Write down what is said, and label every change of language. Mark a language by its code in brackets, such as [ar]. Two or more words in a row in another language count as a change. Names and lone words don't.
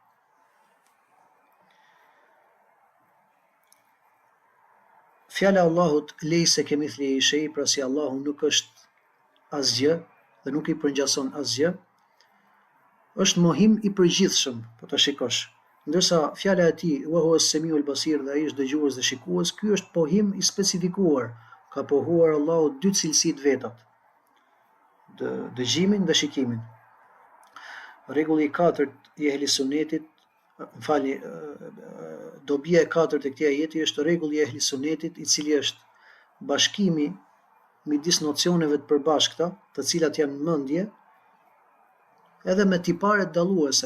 [sq] Fjala Allahut [ar] ليس كمثله شيء, [sq] pra si Allahu nuk është asgjë dhe nuk i përngjason asgjë, është mohim i përgjithshëm, po ta shikosh. Ndërsa fjala e tij [ar] وهو السميع البصير, [sq] dhe ai është dëgjues dhe shikues, ky është pohim i specifikuar. Ka pohuar Allahu dy cilësi të vetat, dëgjimin dhe shikimin. Rregulli i katërt i ehli sunnetit, dobia e katërt e këtij ajeti është rregulli i ehli sunnetit, i cili është bashkimi midis nocioneve të përbashkëta, të cilat janë mendje, edhe me tipare dalluese.